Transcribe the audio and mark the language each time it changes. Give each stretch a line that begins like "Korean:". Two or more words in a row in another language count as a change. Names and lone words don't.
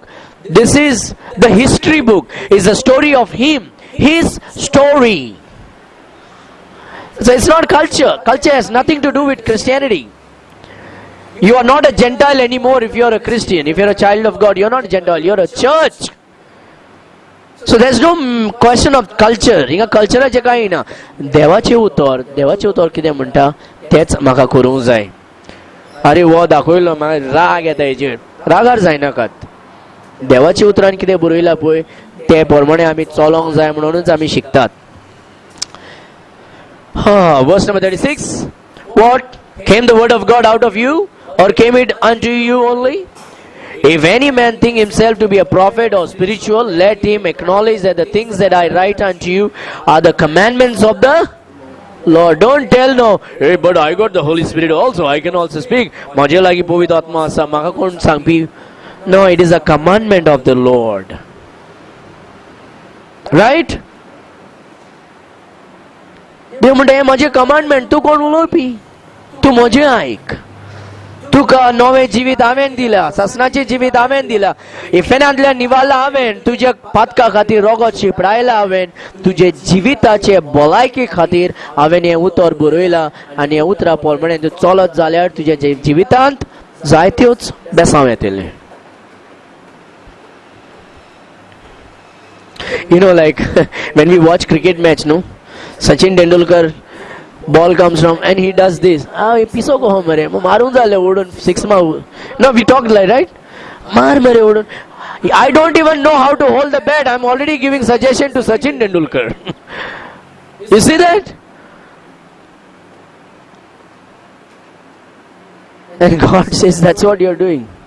English: This is the history book. It's the story of him, his story. So it's not culture. Culture has nothing to do with Christianity. You are not a Gentile anymore if you are a Christian. If you are a child of God, you are not a Gentile, you are a church. So there's no question of culture.
Konkani: हिंगा कल्चराचे काही ना. देवाचे उतर कितें म्हणटा तेच म्हाका करूंक जाय. अरे वो दाखयलो म्हाका राग येता हेजेर. रागार जायनाकात. देवाचे उतरान कितें बरयला पळय ते प्रमाणे आमी चलोंक जाय म्हणूनच आमी शिकतात.
English: Verse number 36. What? Came the word of God out of you, or came it unto you only? If any man think himself to be a prophet or spiritual, let him acknowledge that the things that I write unto you are the commandments of the Lord. Don't tell no, hey, but I got the Holy Spirit also, I can also speak.
Konkani: माझे लागी पवित्र आत्मा आसा, म्हाका कोण सांगपी?
English: No, it is a commandment of the Lord. Right?
Konkani: देव म्हणटा हे माझे कमांडमेंट, तू कोण उलोवपी? तू म्हजें आयक. तुका नवे जिवीत हांवें दिला, ससनाचें जिवीत हांवें दिला, इफेनांतल्यान निवाला हांवें, तुज्या पातका खातीर रगत शिपडायला हांवें, तुजे जिविताचे भलायके खातीर हांवें हें उतर बरयलां आनी हें उतरां प्रमाणे तूं चलत जाल्यार तुज्या जिवितांत जायत्योच बेसांव येतल्यो.
English: You know, like when we watch cricket match, no, Sachin Tendulkar, ball comes from and he does this.
Konkani: Ah, piso ko mare, marun jale udun 6 ma.
English: No, we talked like, right?
Konkani: Mar mare udun.
English: I don't even know how to hold the bat. I'm already giving suggestion to Sachin Tendulkar. You see that? And God says that's what you're doing.